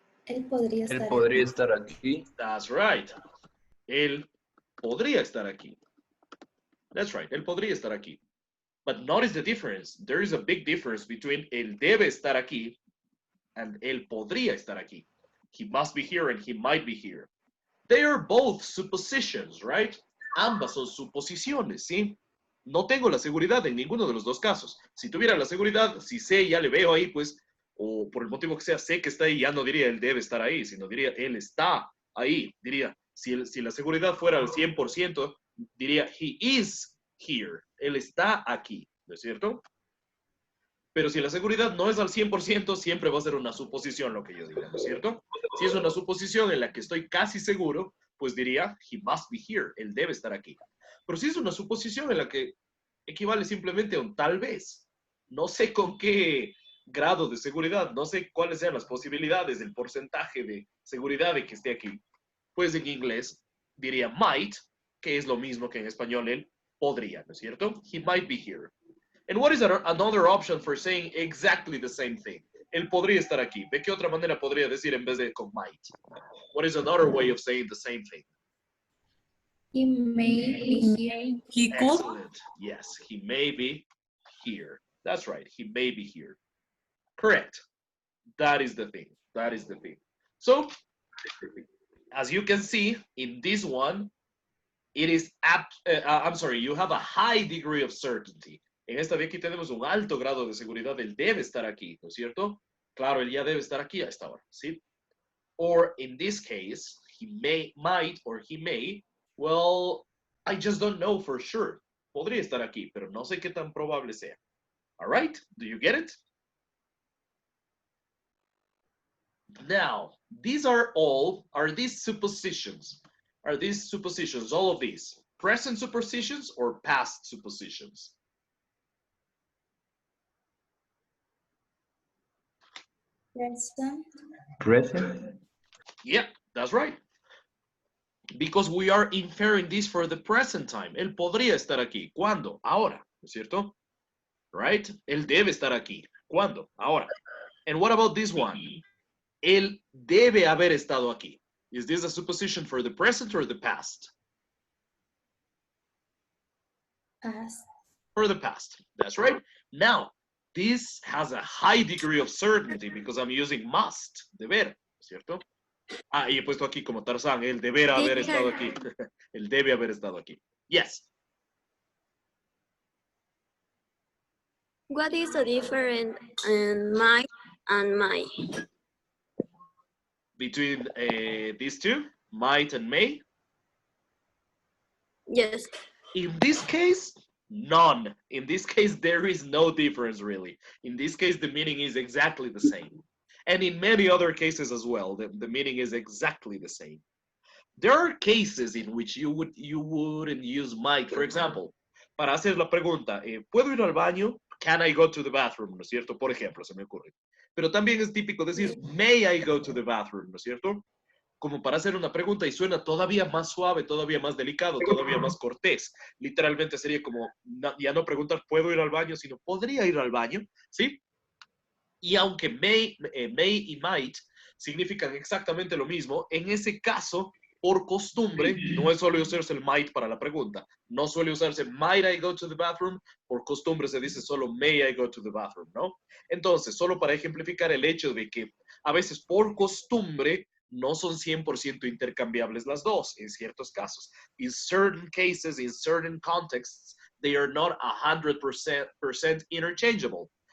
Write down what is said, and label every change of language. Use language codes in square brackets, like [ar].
[es] Él podría estar podría estar aquí. [en] That's right. [es] Él podría estar aquí. That's right. Él podría estar aquí. [en] But notice the difference. There is a big difference between [es] él debe estar aquí [en] and [es] él podría estar aquí. [en] He must be here and he might be here. They are both suppositions, right? [es] Ambas son suposiciones, ¿sí? No tengo la seguridad en ninguno de los dos casos. Si tuviera la seguridad, si sé, ya le veo ahí, pues, o por el motivo que sea, sé que está ahí, ya no diría él debe estar ahí, sino diría él está ahí. Diría, si la seguridad fuera al 100%, diría [en] he is here. [es] Él está aquí, ¿no es cierto? Pero si la seguridad no es al 100%, siempre va a ser una suposición lo que yo diga, ¿no es cierto? Si es una suposición en la que estoy casi seguro, pues diría, [en] he must be here, [es] él debe estar aquí. Pero si es una suposición en la que equivale simplemente a un tal vez, no sé con qué grado de seguridad, no sé cuáles sean las posibilidades, el porcentaje de seguridad de que esté aquí, pues en inglés diría might, que es lo mismo que en español él podría, ¿no es cierto? [en] He might be here. And what is another option for saying exactly the same thing? [es] Él podría estar aquí. ¿De qué otra manera podría decir en vez de con might? [en] What is another way of saying the same thing? He may be here. He could. Excellent. Yes, he may be here. That's right. He may be here. Correct. That is the thing. That is the thing. So, as you can see, in this one, it is, I'm sorry, you have a high degree of certainty. [es] En esta de aquí tenemos un alto grado de seguridad. Él debe estar aquí, ¿no es cierto? Claro, él ya debe estar aquí a esta hora, ¿sí? [en] Or in this case, he might, or he may, well, I just don't know for sure. [es] Podría estar aquí, pero no sé qué tan probable sea. [en] All right? Do you get it? Now, these are these suppositions? Are these suppositions, all of these, present suppositions or past suppositions? Present. Present. Yeah, that's right. Because we are inferring this for the present time. [es] Él podría estar aquí. ¿Cuándo? Ahora, ¿no es cierto? Right? Él debe estar aquí. ¿Cuándo? Ahora. [en] And what about this one? [es] Él debe haber estado aquí. [en] Is this a supposition for the present or the past? Past. For the past. That's right. Now, this has a high degree of certainty because I'm using must, [es] deber, ¿cierto? Ah, y he puesto aquí como Tarzán, él deberá haber estado aquí. Él debe haber estado aquí. [en] Yes. What is the difference in might and may? Between these two, might and may? Yes. In this case, none. In this case, there is no difference really. In this case, the meaning is exactly the same. And in many other cases as well, the meaning is exactly the same. There are cases in which you wouldn't use might. For example, [es] para hacer la pregunta, ¿puedo ir al baño? [en] Can I go to the bathroom? [es] ¿No es cierto? Por ejemplo, se me ocurre. Pero también es típico decir, [en] may I go to the bathroom? [es] ¿No es cierto? Como para hacer una pregunta y suena todavía más suave, todavía más delicado, todavía más cortés. Literalmente sería como, ya no preguntar, ¿puedo ir al baño? Sino, ¿podría ir al baño? ¿Sí? Y aunque may y might significan exactamente lo mismo, en ese caso, por costumbre, no suele usarse el might para la pregunta. No suele usarse [en] might I go to the bathroom. [es] Por costumbre se dice solo [en] may I go to the bathroom, [es] ¿no? Entonces, solo para ejemplificar el hecho de que a veces por costumbre no son 100% intercambiables las dos en ciertos casos. [en] In certain cases, in certain contexts, they are not 100% interchangeable.